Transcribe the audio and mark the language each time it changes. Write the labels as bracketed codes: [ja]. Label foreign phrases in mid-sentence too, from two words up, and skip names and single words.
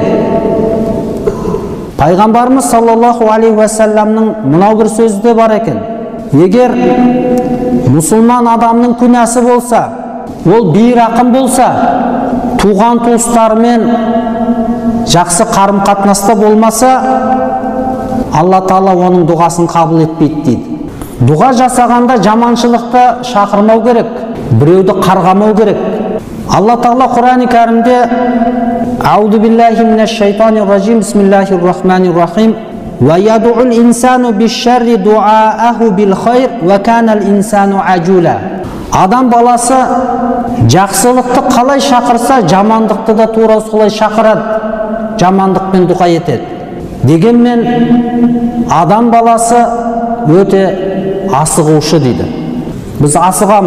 [kk] Пайғамбарымыз [ar] صلى الله عليه وسلم [kk] мынау бір сөзі де бар екен: егер мұсылман адамның күнәсі болса, ол бейрақым болса, туған туыстарымен жақсы қарым қатынаста болмаса, Алла Тағала оның дұғасын қабыл етпейді дейді. Дұға жасағанда жаманшылықты шақырмау керек, біреуді қарғамау керек. Алла Тағала Құран-ы Кәрімде [ar] «أعوذ بالله من الشيطان الرجيم بسم الله الرحمن الرحيم, وَيَدْعُ الْإِنسَانُ بِالشَّرِّ دُعَاءَهُ بِالْخَيْرِ وَكَانَ الْإِنسَانُ عَجُولًا. [kk] Адам баласы жақсылықты қалай шақырса, жамандықты да тура солай шақырады, жамандықпен дұға етеді. Дегенмен адам баласы өте асығушы дейді. Біз асығамыз.